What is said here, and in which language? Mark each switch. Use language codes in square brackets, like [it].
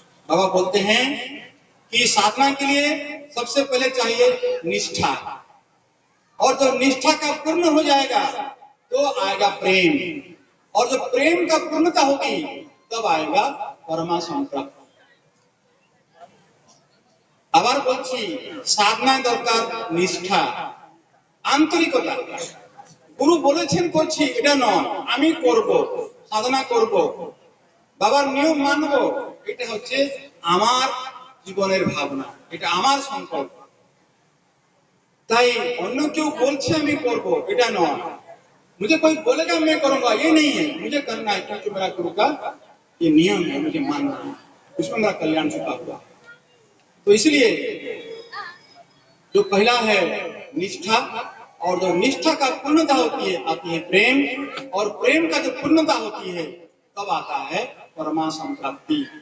[hi] बाबा बोलते हैं कि साधना के लिए सबसे पहले चाहिए निष्ठा, और जब निष्ठा का पूर्ण हो जाएगा तो आएगा प्रेम, और जब प्रेम का पूर्णता होगी तब आएगा परमा संप्राप्त। [bn] আবার বলছি সাধনায় দরকার নিষ্ঠা, আন্তরিকতা। গুরু বলেছেন করছি এটা নয়, আমি করব, সাধনা করব, বাবার নিয়ম মানব, এটা হচ্ছে আমার জীবনের ভাবনা, এটা আমার সংকল্প। তাই অন্য কেউ বলছে আমি করব এটা নয়, [hi] मुझे कोई बोलेगा मैं करूंगा ये नहीं है, मुझे करना है क्योंकि मेरा गुरु का ये नियम है, मुझे मानना है, उसमें मेरा कल्याण छुपा हुआ। तो इसलिए जो पहला है निष्ठा, और जो निष्ठा का पूर्णता होती है आती है प्रेम, और प्रेम का जो पूर्णता होती है तब आता है परमा संप्राप्ति।